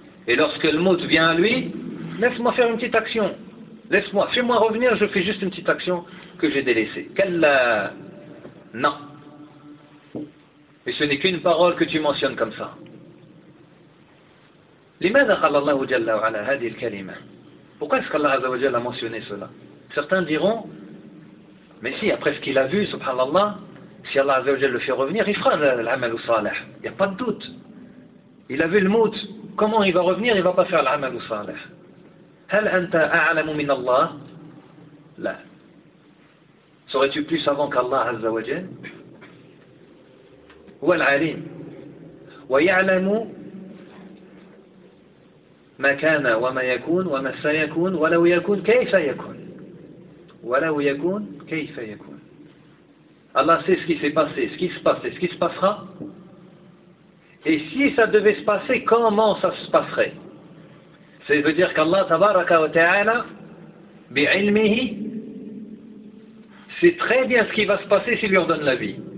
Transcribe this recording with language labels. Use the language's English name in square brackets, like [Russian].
[French] Et lorsque le mout vient à lui, laisse-moi faire une petite action. Laisse-moi, fais-moi revenir, je fais juste une petite action que j'ai délaissée. Qu'elle non. Et ce n'est qu'une parole que tu mentionnes comme ça. [Arabic] لماذا قال الله جل وعلا هذه الكلمة؟ [French] Pourquoi est-ce qu'Allah [Arabic] عز وجل [French] a mentionné cela? Certains diront, mais si, après ce qu'il a vu, subhanallah, si Allah [Arabic] عز وجل [French] le fait revenir, il fera l'amal salih. Il n'y a pas de doute. Il a vu le mout. Comment il va revenir? Il ne va pas faire l'amal salih. [Arabic] هل أنت أعلم من الله؟ لا. [French] Serais-tu plus savant qu'Allah [Arabic] عز وجل؟ هو العليم. ويعلم ما كان وما يكون وما سيكون ولو يكون كيف يكون ولو يكون كيف يكون. [French] Allah sait ce qui s'est passé, ce qui se passe et ce qui se passera. Et si ça devait se passer, comment ça se passerait? veut dire qu'Allah [Arabic] tabaraka wa ta'ala bi'ilmihi [French] sait très bien ce qui va se passer s'il lui redonne la vie.